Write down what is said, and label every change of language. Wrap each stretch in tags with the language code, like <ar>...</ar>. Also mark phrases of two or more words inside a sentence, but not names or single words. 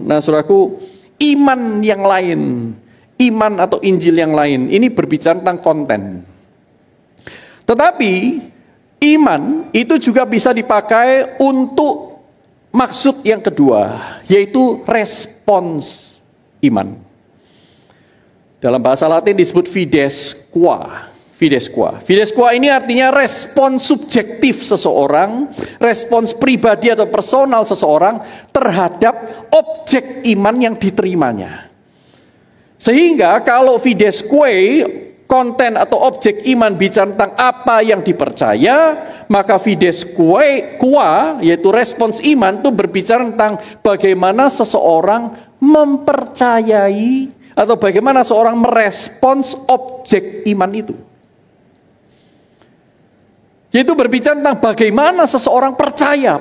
<id>Nah, saudaraku, iman yang lain, iman atau Injil yang lain, ini berbicara tentang konten. Tetapi iman itu juga bisa dipakai untuk maksud yang kedua, yaitu respons iman. Dalam bahasa Latin disebut</id> <la>fides qua. Fides qua. Fides qua</la> <id>ini artinya respons subjektif seseorang, respons pribadi atau personal seseorang terhadap objek iman yang diterimanya. Sehingga kalau</id> <la>fides quae,</la> <id>konten atau objek iman bicara tentang apa yang dipercaya, maka</id> <la>fides qua,</la> <id>yaitu respons iman, itu berbicara tentang bagaimana seseorang mempercayai atau bagaimana seorang merespons objek iman itu. Yaitu berbicara tentang bagaimana seseorang percaya.</id>